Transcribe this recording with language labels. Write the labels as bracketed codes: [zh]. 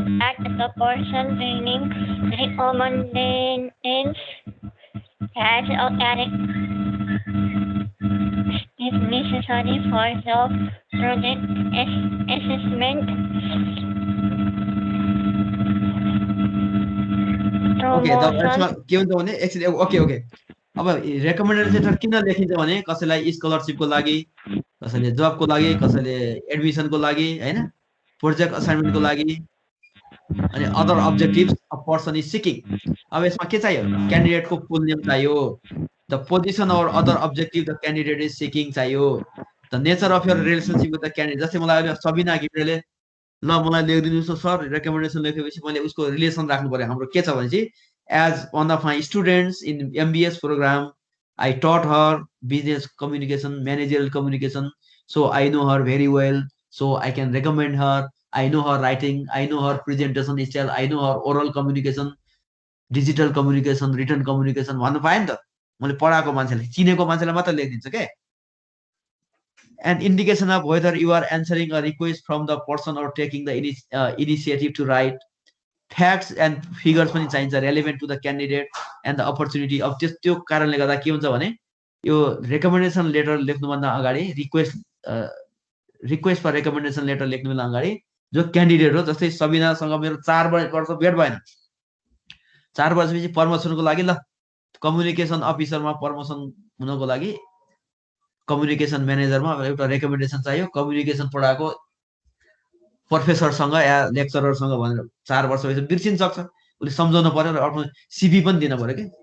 [en] that the person being recommended has a character is necessary for the project assessment. [ne] Okay के हुन्छ भने एकछिन, okay अब recommendation letter किन लेखिन्छ भने कसैलाई स्कलरशिपको लागि, कसैले जबको लागि, कसैले एडमिसनको लागि हैन, प्रोजेक्ट असाइनमेन्टको लागि, अनि [en] Other objectives a person is seeking. [ne] अब यसमा के चाहियो, [en] क्यान्डिडेटको full name चाहियो, the position और other objective the candidate is seeking चाहियो, the nature of your relationship with the candidate. [ne] जस्तै मलाई अहिले सबिना घिमिरेले ल मलाई लेखिदिनुहोस् न सर, रेकमेन्डेसन लेखेपछि मैले उसको रिलेसन राख्नु पर्यो। हाम्रो के छ भने चाहिँ [en] as one of my students in MBS programme I taught her business communication, managerial communication, so I know her very well, so I can recommend her, I know her writing, I know her presentation style, I know her oral communication, digital communication, return communication [ne] भन्नु पाएँ नि त। मैले पढाएको मान्छेलाई, चिनेको मान्छेलाई मात्र लेखिदिन्छु के। [en] An indication of whether you are answering a request from the person or taking the initiative to write. Facts and figures [ne] पनि चाहिन्छ, [en] relevant to the candidate and the opportunity। [ne] अब त्यो कारणले गर्दा के हुन्छ भने यो रेकमेन्डेसन लेटर लेख्नुभन्दा अगाडि, रिक्वेस्ट फर रेकमेन्डेसन लेटर लेख्नुभन्दा अगाडि जो क्यान्डिडेट हो, जस्तै सबिनासँग मेरो 4 वर्ष भेट भएन, 4 वर्षपछि प्रमोसनको लागि ल कम्युनिकेसन अफिसरमा प्रमोसन हुनको लागि कम्युनिकेसन म्यानेजरमा एउटा रेकमेन्डेसन चाहियो, कम्युनिकेसन पढाएको प्रोफेसरसँग या लेक्चररसँग भनेर 4 वर्षपछि बिर्सिन सक्छ, उसले सम्झाउनु पर्यो र आफ्नो सिभी पनि दिन पर्यो कि।